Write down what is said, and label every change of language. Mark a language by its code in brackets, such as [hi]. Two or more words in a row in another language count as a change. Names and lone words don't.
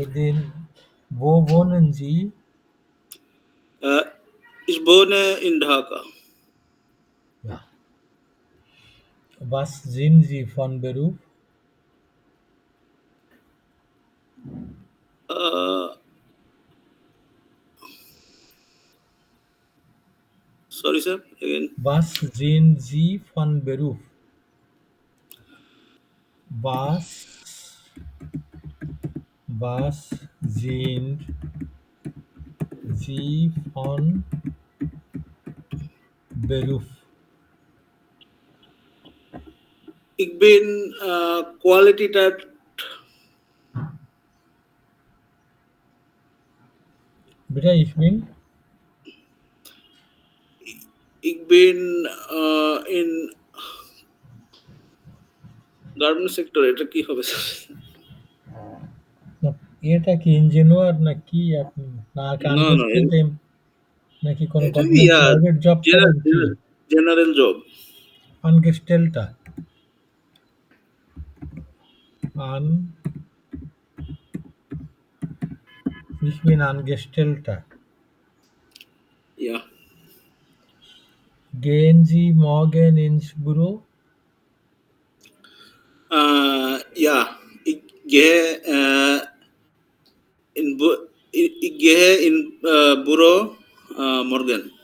[de] Abedin, wo wohnen Sie? Äh, ich wohne in Dhaka. Ja. Was sind Sie von Beruf? Äh, [en] sorry, sir. Again. [de] Was sind Sie von Beruf? Was sind Sie von Beruf? Ich bin Quality Type. Bitte, ich bin Ich bin in [en] garments sector. [bn] এটা কি হবে স্যার? এটা কি ইঞ্জিনিয়ার নাকি আপনি, না না না আনগেস্টেড নাকি কোনো এটা [en] government private job [bn] করেন কি? [en] general job. [de] Angestellte an ich bin Angestellter. Ja. Gehen Sie morgen ins Büro? Ja, ich gehe ich gehe in Büro morgen.